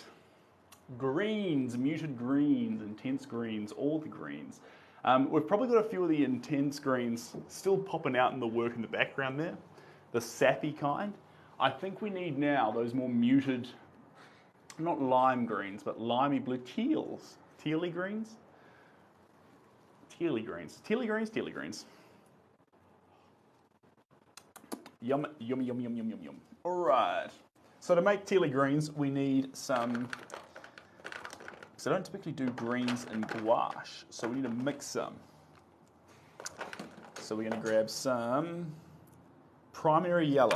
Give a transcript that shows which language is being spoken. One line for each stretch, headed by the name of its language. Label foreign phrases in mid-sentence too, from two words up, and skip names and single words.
English: Greens, muted greens, intense greens, all the greens. We've probably got a few of the intense greens still popping out in the work in the background there. The sappy kind. I think we need now those more muted, not lime greens, but limey blue teals. Tealy greens? Tealy greens. Tealy greens, tealy greens. Yum, yum, yum, yum, yum, yum, yum. All right. So to make tealy greens, we need some, because I don't typically do greens in gouache, so we need to mix some. So we're going to grab some primary yellow.